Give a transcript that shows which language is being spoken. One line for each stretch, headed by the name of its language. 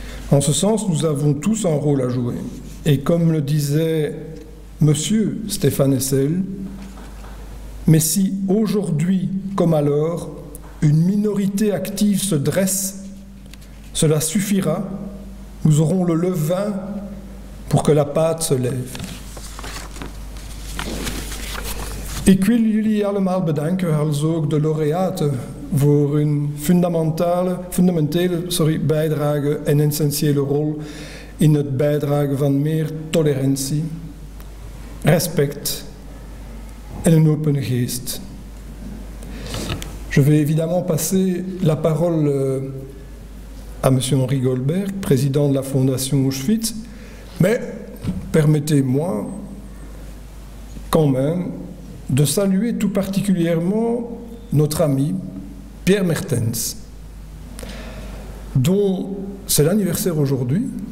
French: En ce sens, nous avons tous un rôle à jouer. Et comme le disait Monsieur Stéphane Hessel, mais si aujourd'hui comme alors, une minorité active se dresse, cela suffira, nous aurons le levain pour que la pâte se lève.
Dutch: Ik wil jullie allemaal bedanken, als ook de laureaten voor hun fundamentele bijdrage en essentiële rol in het bijdragen van meer tolerantie, respect en een open geest.
French: Je vais évidemment passer la parole à M. Henri Goldberg, président de la Fondation Auschwitz, mais permettez-moi quand même de saluer tout particulièrement notre ami Pierre Mertens, dont c'est l'anniversaire aujourd'hui.